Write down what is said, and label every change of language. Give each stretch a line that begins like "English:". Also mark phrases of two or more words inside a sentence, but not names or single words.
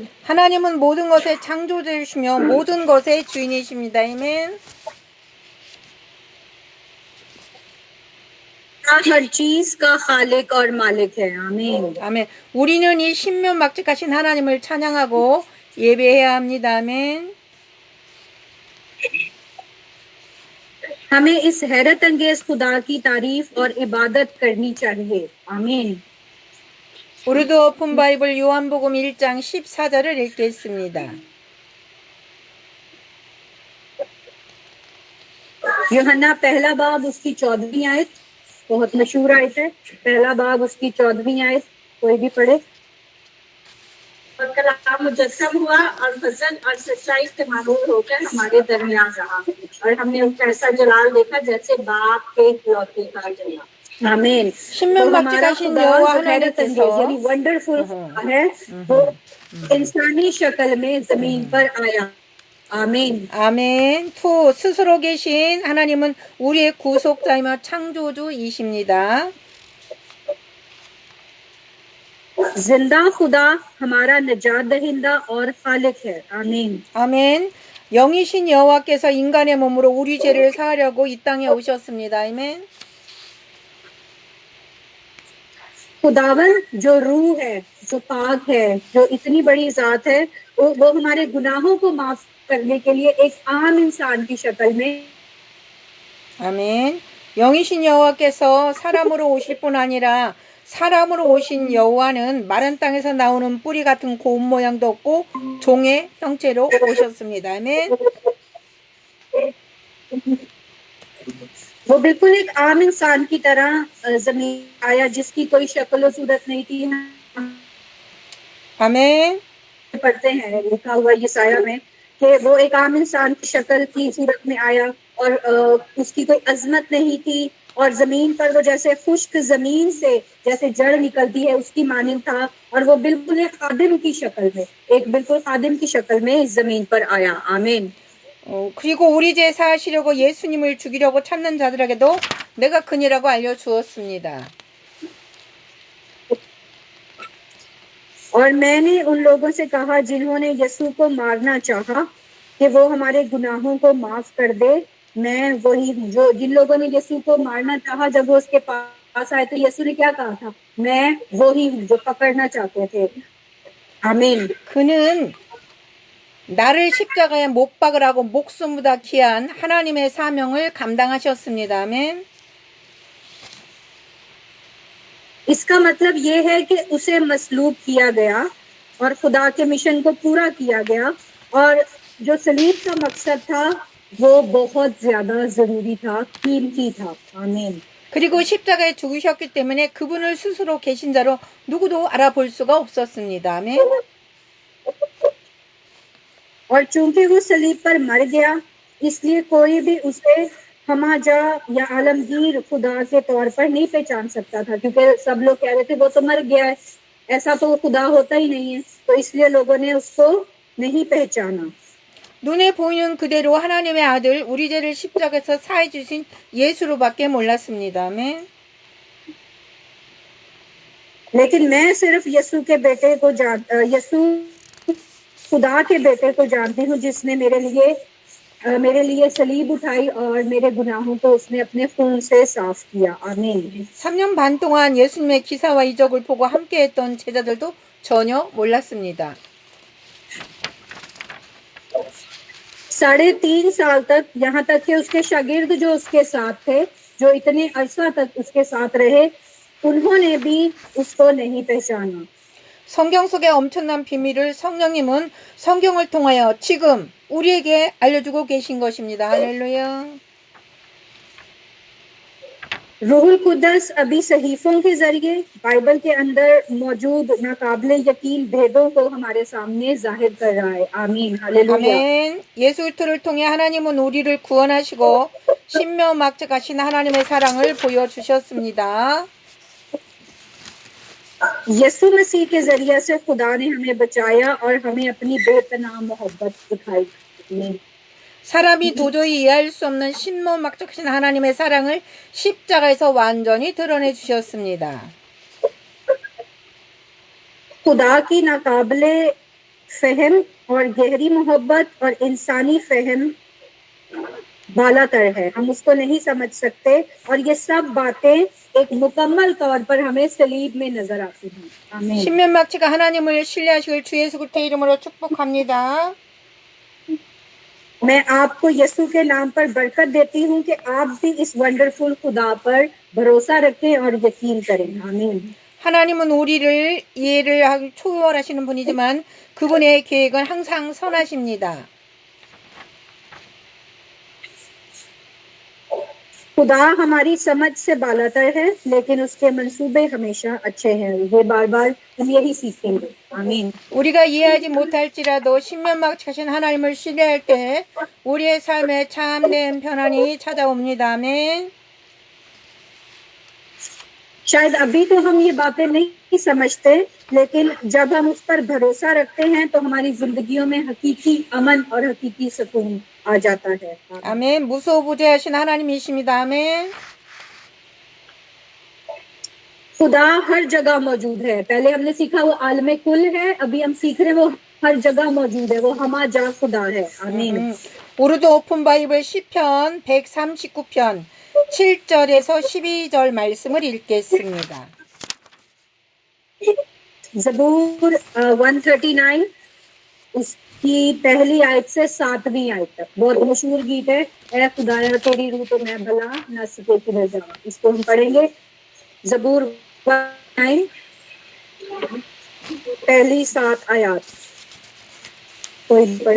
Korean: 하나님은 모든 것의 창조주이시며 모든 것의 주인이십니다. 아멘.
Urdu: ہر چیز کا خالق اور مالک ہے. آمین.
Korean: 아멘. 우리는 이 신묘막직하신 하나님을 찬양하고 예배해야 합니다. 아멘.
Urdu: ہمیں اس حیرت انگیز خدا کی تعریف اور عبادت کرنی چاہیے. آمین.
Korean: 우르두 오픈 바이블 요한복음 1장 14절을 읽겠습니다.
Urdu: یوحنا پہلا باب اس کی 14ویں آیت، بہت مشہور آیت ہے. پہلا باب اس کی 14ویں آیت، کوئی بھی پڑھے. اور کلام مجسم ہوا اور فضل اور سچائی سے معمول ہو کر ہمارے درمیان رہا اور ہم نے اس کا ایسا جلال دیکھا جیسے باپ کے لوٹے کا جلال. آمین.
Korean: 신명박직하신 여호와 하나님께서
Urdu: یعنی ونڈرفل ہے، وہ انسانی شکل میں زمین پر آیا. آمین.
Korean: 아멘. 투 스스로 계신 하나님은 우리의 구속자이며 창조주이십니다.
Urdu: زندہ خدا ہمارا نجات دہندہ اور خالق ہے. آمین.
Korean: 아멘. 영이신 여호와께서 인간의 몸으로 우리 죄를 사하려고 이 땅에 오셨습니다. 아멘.
Urdu: خداون جو روح ہے، جو پاک ہے، جو اتنی بڑی ذات ہے، وہ ہمارے گناہوں کو معاف کرنے کے لیے ایک عام انسان کی شکل میں
Korean: 아멘. 영이신 여호와께서 사람으로 오실 뿐 아니라 사람으로 오신 여호와는 마른 땅에서 나오는 뿌리 같은 고운 모양도 없고 종의 형체로 오셨습니다. 아멘.
Urdu: وہ بالکل ایک عام انسان کی طرح زمین آیا، جس کی کوئی شکل اور صورت نہیں تھی.
Korean: 아멘.
Urdu: پڑھتے ہیں لکھا ہوا یسعیاہ میں کہ وہ ایک عام انسان کی شکل کی صورت میں آیا اور اس کی کوئی عظمت نہیں تھی اور زمین پر وہ جیسے خشک زمین سے جیسے جڑ نکلتی ہے اس کی مانند تھا اور وہ بالکل ایک خادم کی شکل میں، ایک بالکل خادم کی شکل میں اس زمین پر آیا. آمین.
Korean: 그리고 우리 죄 사하시려고 예수님을 죽이려고 찾는 자들에게도 내가 그니라고 알려주었습니다.
Urdu: اور میں نے ان لوگوں سے کہا جنہوں نے یسوع کو مارنا چاہا کہ وہ ہمارے گناہوں کو معاف کر دے. میں وہی ہوں. جو جن لوگوں نے یسوع کو مارنا چاہا، جب وہ اس کے پاس آئے تو یسوع نے کیا کہا تھا? میں وہی ہوں جو پکڑنا چاہتے تھے. آمین.
Korean: 그는 나를 십자가에 못 박으라고 목숨보다 귀한 하나님의 사명을 감당하셨습니다. 아멘.
Urdu: اس کا مطلب یہ ہے کہ اسے مصلوب کیا گیا اور خدا کے مشن کو پورا کیا گیا، اور جو صلیب کا مقصد تھا وہ بہت زیادہ ضروری تھا، قیمتی تھا. آمین.
Korean: 그리고 십자가에 죽으셨기 때문에 그분을 스스로 계신 자로 누구도 알아볼 수가 없었습니다. 아멘.
Urdu: اور چونکہ وہ صلیب پر مر گیا، اس لیے کوئی بھی اسے ہمہ جا یا عالمگیر خدا کے طور پر نہیں پہچان سکتا تھا، کیونکہ سب لوگ کہہ رہے تھے وہ تو مر گیا ہے، ایسا تو وہ خدا ہوتا ہی نہیں ہے. تو اس لیے لوگوں نے اس کو نہیں پہچانا.
Korean: 눈에 보이는 그대로 하나님의 아들 우리 죄를 십자가에서 사해 주신 예수로밖에 몰랐습니다. 아멘.
Urdu: لیکن میں صرف یسوع کے بیٹے کو یسوع خدا کے بیٹے کو جانتی ہوں، جس نے میرے لیے صلیب اٹھائی اور میرے گناہوں کو اس نے اپنے خون سے صاف کیا. آمین.
Korean: 3년 반 동안 예수님의 기사와 이적을 보고 함께했던 제자들도 전혀 몰랐습니다.
Urdu: 3.5 سال تک، یہاں تک کہ اس کے شاگرد جو اس کے ساتھ تھے، جو اتنے عرصہ تک اس کے ساتھ رہے، انہوں نے بھی اس کو نہیں پہچانا.
Korean: 성경 속의 엄청난 비밀을 성령님은 성경을 통하여 지금 우리에게 알려주고 계신 것입니다. 할렐루야.
Urdu: روح القدس ابھی صحیفوں کے ذریعے بائبل کے اندر موجود ناقابلِ یقین بھیدوں کو ہمارے سامنے ظاہر کر رہا ہے. آمین۔ ہالیلویاہ.
Korean: 아멘. 예수 그리스도를 통해 하나님은 우리를 구원하시고 신명막적하신 하나님의 사랑을 보여주셨습니다.
Urdu: یسوع مسیح کے ذریعے سے خدا نے ہمیں بچایا اور ہمیں اپنی بے پناہ محبت دکھائی. آمین.
Korean: 사람이 도저히 이해할 수 없는 신명막적하신 하나님의 사랑을 십자가에서 완전히 드러내 주셨습니다.
Urdu: خدا کی ناقابلِ فہم اور گہری محبت اور انسانی فہم بالاتر ہے، ہم اس کو نہیں سمجھ سکتے، اور یہ سب باتیں ایک مکمل طور پر ہمیں صلیب میں نظر آتی ہیں. آمین.
Korean: 신명막치가 하나님을 신뢰하시길 주 예수 그리스도의 이름으로 축복합니다.
Urdu: میں آپ کو یسوع کے نام پر برکت دیتی ہوں کہ آپ بھی اس ونڈرفل خدا پر بھروسہ رکھیں اور یقین کریں. آمین.
Korean: 하나님은 우리를 이해를 하기 초월하시는 분이지만 그분의 계획은 항상 선하십니다.
Urdu: خدا ہماری سمجھ سے بالاتر ہے، لیکن اس کے منصوبے ہمیشہ اچھے ہیں. یہ بار بار ہم یہی سیکھیں گے. آمین.
Korean: 우리가 이해하지 못할지라도 신명막하신 하나님을 신뢰할 때 우리의 삶에 참된 편안이 찾아옵니다. 아멘.
Urdu: شاید ابھی تو ہم یہ باتیں نہیں سمجھتے، لیکن جب ہم اس پر بھروسہ رکھتے ہیں تو ہماری زندگیوں میں حقیقی امن اور حقیقی سکون آ جاتا ہے.
Korean: 아멘. 무소부재하신 하나님이십니다. 아멘.
Urdu: خدا ہر جگہ موجود ہے. پہلے ہم نے سیکھا وہ عالمِ کل ہے، ابھی ہم سیکھ رہے ہیں وہ ہر جگہ موجود ہے، وہ ہمہ جا خدا ہے. آمین.
Korean: 우르드 오픈 바이블 시편 139편 7절에서 12절 말씀을 읽겠습니다.
Urdu: زبور 139 اس کی پہلی آیت سے 7ویں آیت تک بہت مشہور گیت ہے. اے خدایا تیری روح تو میں بھلا نہ سکے کدھر جاؤں، اس کو ہم پڑھیں گے. زبور 139 پہلی 7 آیت کوئی پڑھے.